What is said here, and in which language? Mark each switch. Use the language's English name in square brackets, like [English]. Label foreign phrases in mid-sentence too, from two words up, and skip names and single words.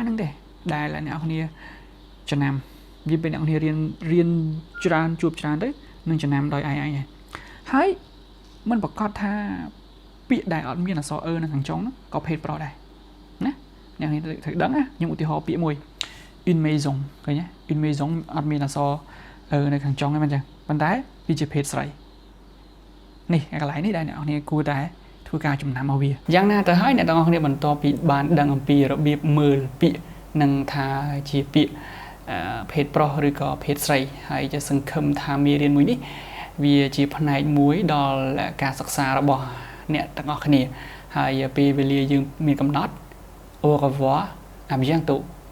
[Khmer] ហ្នឹងទេដែលអ្នកគ្នាចំណាំវាពេលអ្នកគ្នារៀនច្រើនជួបច្រើនទៅនឹងចំណាំដោយឯងហើយមិនប្រកាសថាពាក្យដែលអត់មានអក្សរនៅ ខាងចុងហ្នឹងក៏ភេទប្រុសដែរណាអ្នកគ្នាត្រូវដឹងណាខ្ញុំឧទាហរណ៍ពាក្យមួយ [French] une maison [Khmer] ឃើញទេ [French] une maison [Khmer] អត់មានអក្ស រនៅខាងចុងទេមិនចឹងប៉ុន្តែវាជាភេទស្រីនេះកន្លែងនេះដែលអ្នកគ្នាគួរតែធ្វើការចំណាំមកវាយ៉ាងណាទៅហើយអ្នកទាំងអស់គ្នាបន្តពីបានដឹងអំពីរបៀបមើលពាក្យនឹងថាជាពាក្យភេទប្រុសឬក៏ភេទស្រីហើយจะសង្ឃឹមថាមេរៀនមួយនេះវាជាផ្នែកមួយដល់ការសិក្សារបស់អ្នកទាំងអស់គ្នាហើយពេលវេលាយើងមានកំណត់ [French] au revoir à bientôt